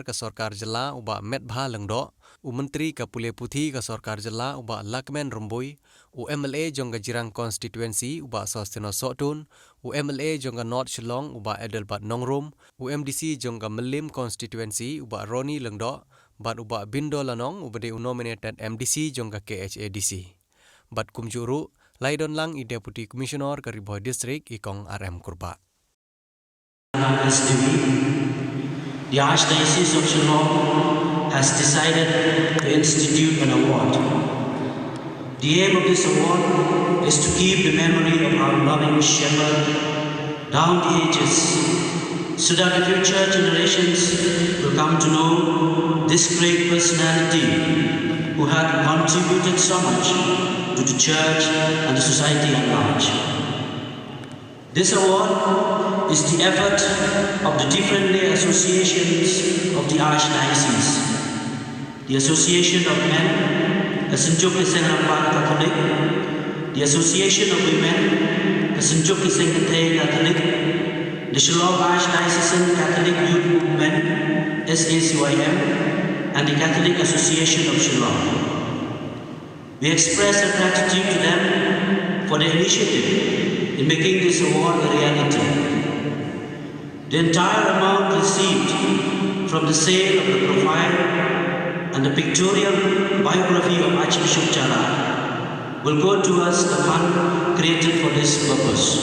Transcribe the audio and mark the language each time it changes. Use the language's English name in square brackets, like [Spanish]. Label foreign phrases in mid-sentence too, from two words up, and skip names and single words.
[Khasi] ka sarkar jela uba metbha lengdo u menteri ka pule puthi ka sarkar jela uba lakmen rumbui u MLA jong ka jirang constituency uba sosteno sotun u MLA jong ka North Shillong uba Edelbat Nongrum u MDC jong ka Melim constituency uba Roni lengdo bat uba Bindo lanong ubade u nominated MDC jong ka KHADC bat kumjuru Laidon lang i [English] Deputy Commissioner [Khasi] ke Ribhoi District ikong RM Kurba. [English] The Archdiocese of Shillong has decided to institute an award. The aim of this award is to keep the memory of our loving Shepherd down the ages, so that the future generations will come to know this great personality who had contributed so much to the church and the society at large. This award is the effort of the different lay associations of the Archdiocese. The Association of Men, Kasenjuk Kiseng Rampan Catholic, the Association of Women, Kasenjuk Kiseng Ketei Catholic, the Shillong Archdiocesan Catholic Youth Movement, SACYM, and the Catholic Association of Shillong. We express our gratitude to them for their initiative in making this award a reality. The entire amount received from the sale of the profile and the pictorial biography of Archbishop Jala will go towards the fund created for this purpose.